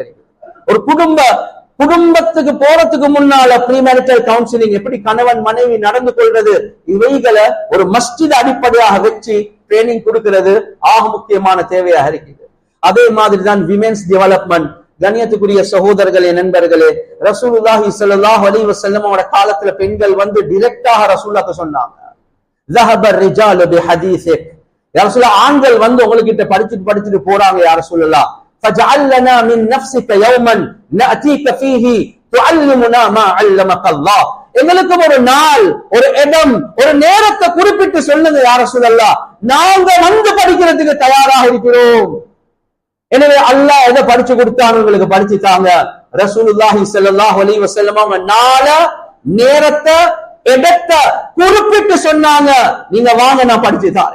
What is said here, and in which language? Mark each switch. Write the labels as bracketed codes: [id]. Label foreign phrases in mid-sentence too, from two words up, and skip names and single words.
[ta] ஒரு குடும்பத்துக்கு போறதுக்கு முன்னால [en] premarital counseling, [ta] எப்படி கணவன் மனைவி நடந்து கொள்றது, இவைகளை ஒரு மஸ்ஜித் அடிப்படையாக வச்சு ட்ரைனிங் கொடுக்கிறது ஆக முக்கியமான தேவையாக இருக்குது. அதே மாதிரிதான் [en] women's development. [ta] கண்ணியத்துக்குரிய சகோதரர்களே, நண்பர்களே, [ar] رسول الله صلى الله عليه وسلم [ta] அவரோட காலத்துல பெண்கள் வந்து டைரக்டாக ரசூலுல்லாஹ்க்கு சொன்னாங்க, [ar] ذهب الرجال بحديثك. يا رسول الله, [ta] ஆண்கள் வந்து உங்ககிட்ட படிச்சுட்டு போறாங்க [ar] يا رسول الله. فجعل لنا من نفسك يوما نأتيك فيه تعلمنا ما علمك الله. [ta] எங்களுக்கு ஒரு நாள், ஒரு இடம், ஒரு நேரத்தை குறிப்பிட்டு சொல்லுங்க [ar] يا رسول الله, [ta] நாங்க வந்து படிக்கிறதுக்கு தயாராக இருக்கிறோம். எனவே அல்லாஹ் எதை படிச்சு கொடுத்தாங்க, உங்களுக்கு படிச்சுட்டாங்க. [ar] رسول الله صلى الله عليه وسلم [ta] நாள, நேரத்தை, இடத்தை குறிப்பிட்டு சொன்னாங்க, நீங்க வாங்க நான் படிச்சு தாரேன்.